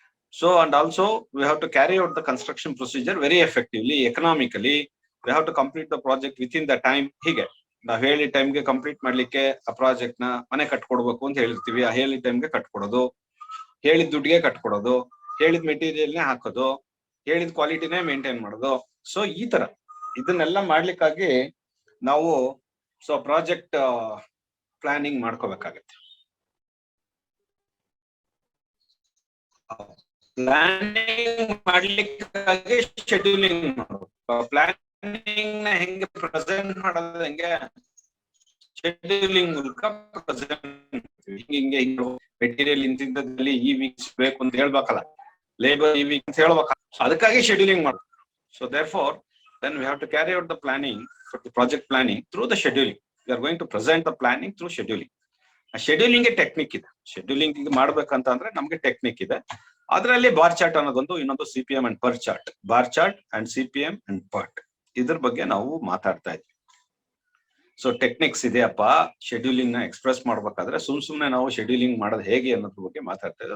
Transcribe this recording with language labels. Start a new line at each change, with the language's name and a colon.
English: So, and also we have to carry out the construction procedure very effectively, economically. We have to complete the project within the time.
Kannada: Hige ನಾವು ಹೇಳಿ ಟೈಮ್ಗೆ complete ಮಾಡ್ಲಿಕ್ಕೆ ಆ project ನ ಮನೆ ಕಟ್ಕೊಡ್ಬೇಕು ಅಂತ ಹೇಳಿರ್ತೀವಿ. ಆ ಹೇಳಿದ ಟೈಮ್ಗೆ ಕಟ್ಕೊಡೋದು, ಹೇಳಿದ ದುಡ್ಡಿಗೆ ಕಟ್ಕೊಡೋದು, ಹೇಳಿದ ಮೆಟೀರಿಯಲ್ನೇ ಹಾಕೋದು, ಹೇಳಿದ ಕ್ವಾಲಿಟಿನೇ ಮೇಂಟೈನ್ ಮಾಡೋದು. ಸೊ ಈ ತರ ಇದನ್ನೆಲ್ಲ ಮಾಡ್ಲಿಕ್ಕಾಗಿ ನಾವು ಪ್ರಾಜೆಕ್ಟ್ ಪ್ಲಾನಿಂಗ್ ಮಾಡ್ಕೋಬೇಕಾಗತ್ತೆ. ಪ್ಲಾನಿಂಗ್ ಮಾಡ್ಲಿಕ್ಕಾಗಿ ಶೆಡ್ಯೂಲಿಂಗ್ ಮಾಡಬೇಕು. ಪ್ಲಾನಿಂಗ್ ನ ಹೆಂಗೆ ಪ್ರೆಸೆಂಟ್ ಮಾಡೋದು, ಹೆಂಗೆ ಶೆಡ್ಯೂಲಿಂಗ್ ಮೂಲಕ ಪ್ರೆಸೆಂಟ್. ಹಿಂಗೆ ಮೆಟೀರಿಯಲ್ ಇಂತಿಂತದಲ್ಲಿ ಈ ವೀಕ್ಸ್ ಬೇಕು ಅಂತ ಹೇಳ್ಬೇಕಲ್ಲ, ಲೇಬರ್ ಈ ವೀಕ್ ಅಂತ ಹೇಳ್ಬೇಕಲ್ಲ, ಅದಕ್ಕಾಗಿ ಶೆಡ್ಯೂಲಿಂಗ್ ಮಾಡಬೇಕು.
English: So therefore then we have to carry out the planning for the project planning through the scheduling. We are going to present the planning through scheduling.
Kannada: ಆ ಶೆಡ್ಯೂಲಿಂಗ್ ಟೆಕ್ನಿಕ್ ಇದೆ. Scheduling ಮಾಡ್ಬೇಕಂತ ಅಂದ್ರೆ ನಮ್ಗೆ technique ಇದೆ. ಅದರಲ್ಲಿ bar chart ಅನ್ನೋದೊಂದು, ಇನ್ನೊಂದು CPM and per chart. Bar chart and CPM and ಪರ್ಟ್, ಇದ್ರ ಬಗ್ಗೆ ನಾವು ಮಾತಾಡ್ತಾ ಇದ್ವಿ. ಸೊ ಟೆಕ್ನಿಕ್ಸ್ ಇದೆಯಪ್ಪ ಶೆಡ್ಯೂಲಿಂಗ್ ನ ಎಕ್ಸ್ಪ್ರೆಸ್ ಮಾಡ್ಬೇಕಾದ್ರೆ. ಸುಮ್ನೆ ನಾವು ಶೆಡ್ಯೂಲಿಂಗ್ ಮಾಡೋದು ಹೇಗೆ ಅನ್ನೋದ್ರ ಬಗ್ಗೆ ಮಾತಾಡ್ತಾ ಇದ್ವಿ.